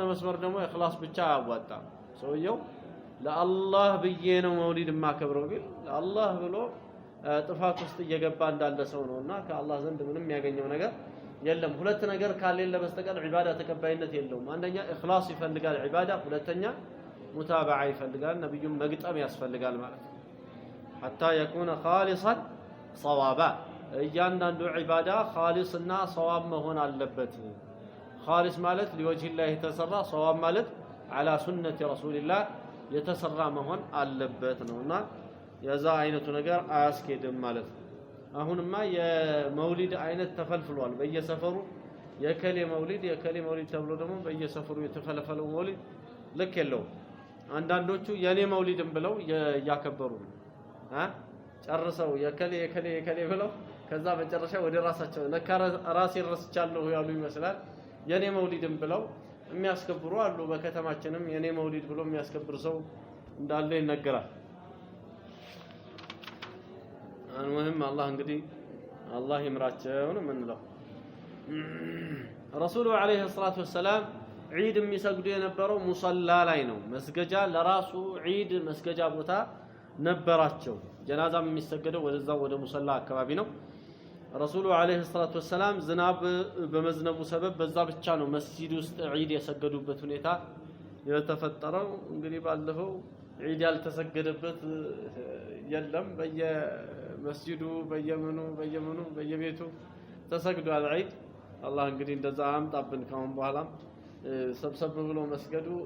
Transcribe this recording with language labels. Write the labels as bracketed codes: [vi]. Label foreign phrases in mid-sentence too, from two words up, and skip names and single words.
[am] መስመር ደግሞ ኢኽላስ ብቻ ያዋጣ ሰውየው ለአላህ ብዬ ነው መውሊድ ማከብረው ቢል ለአላህ ብሎ ጥፋት ውስጥ እየገባ እንዳለ ሰው ነውና ከአላህ ዘንድ ምንም ያገኘው ነገር የለም ሁለት ነገር ካሌለ በስተቀር ዒባዳ ተቀባይነት የለውም አንደኛ ኢኽላስ ይፈልጋል ዒባዳ ሁለተኛ ሙታበዓ ይፈልጋል ነብዩም መግጠም ያስፈልጋል ማለት ነው [ar] حتى يكون خالصا صوابا [am] እያንዳንዱ ዒባዳ ኻሊስና ሰዋብ መሆን አለበት ኻሊስ ማለት ለወጅህ الله የተሰራ ሰዋብ ማለት [ar] على سنة رسول الله [am] የተሰራ መሆን አለበት ነውና የዛ አይነቱ ነገር አያስኬድም ማለት ነው አሁንማ የመውሊድ አይነት ተፈልፍሏል በየሰፈሩ የከሌ መውሊድ ተብሎ ደግሞ በየሰፈሩ የተፈለፈለው መውሊድ ልክ የለው አንዳንዶቹ የኔ መውሊድም ብለው ያከበሩ ጨርሰው የከሌ ብለው ከዛ መጨረሻ ወደ ራሳቸው ለካ ራሴ ረስቻለሁ ያሉ ይመስላል የኔ መውሊድም ብለው የሚያስከብሩ አሉ በከተማችንም የኔ መውሊድ ብሎ የሚያስከብር ሰው እንዳለ ይነገራል [ar] المهم الله [am] እንግዲህ አላህ ይምራቸው ነው የምንለው [ar] الرسول عليه الصلاة والسلام [am] ዒድ የሚሰግዱ የነበረው ሙሰላ ላይ ነው መስገጃ ለራሱ ዒድ መስገጃ ቦታ ነበራቸው ጀናዛም የሚሰገደው ወደዛው ወደ ሙሰላ አካባቢ ነው [ar] الرسول عليه الصلاة والسلام [am] ዝናብ በመዝነቡ ሰበብ በዛ ብቻ ነው መስጂድ ውስጥ ዒድ የሰገዱበት ሁኔታ የተፈጠረው እንግዲህ ባለፈው ዒድ ያልተሰገደበት የለም በየመስጂዱ በየመኑ በየቤቱ ተሰግዷል ዒድ አላህ እንግዲህ እንደዛ አምጣብን ካሁን በኋላ ሰብሰብ ብሎ መስገዱ